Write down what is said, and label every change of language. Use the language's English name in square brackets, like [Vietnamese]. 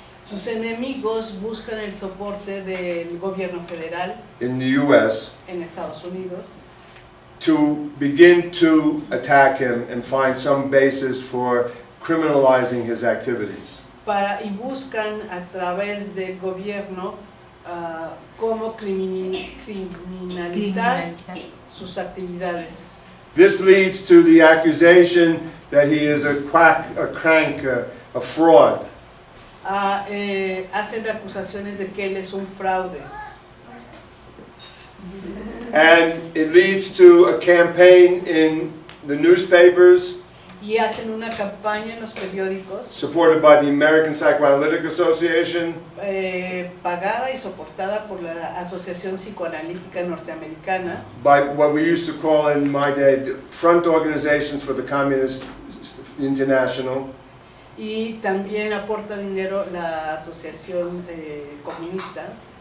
[Spanish] sus enemigos buscan el soporte del gobierno federal [English] in the U.S. [Spanish] en Estados Unidos [English] to begin to attack him and find some basis for criminalizing his activities. [Spanish] y buscan a través del gobierno cómo criminalizar sus actividades. [English] This leads to the accusation that he is a crank, a fraud. [Spanish] Hacen acusaciones de que él es un fraude. [English] And it leads to a campaign in the newspapers, [Spanish] Y hacen una campaña en los periódicos [English] supported by the American Psychoanalytic Association, [Spanish] pagada y soportada por la Asociación Psicoanalítica Norteamericana, [English] by what we used to call in my day the front organizations for the Communist International, [Spanish] y también aporta dinero la Asociación Comunista,